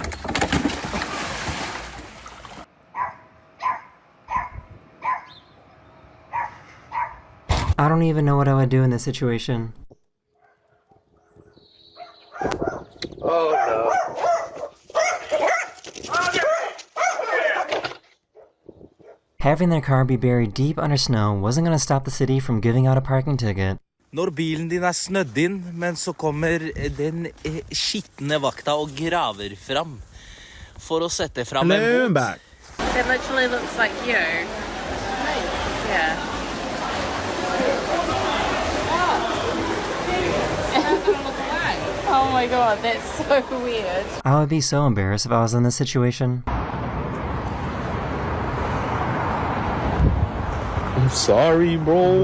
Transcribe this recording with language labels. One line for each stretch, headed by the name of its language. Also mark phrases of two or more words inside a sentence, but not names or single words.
English: I don't even know what I would do in this situation. Oh no. Having their car be buried deep under snow wasn't going to stop the city from giving out a parking ticket.
Norwegian: Når bilen din snødd inn, men så kommer den skittende vakta og graver fram for å sette fram en båt.
English: It literally looks like you. Yeah. Oh my god, that's so weird. I would be so embarrassed if I was in this situation. I'm sorry, bro.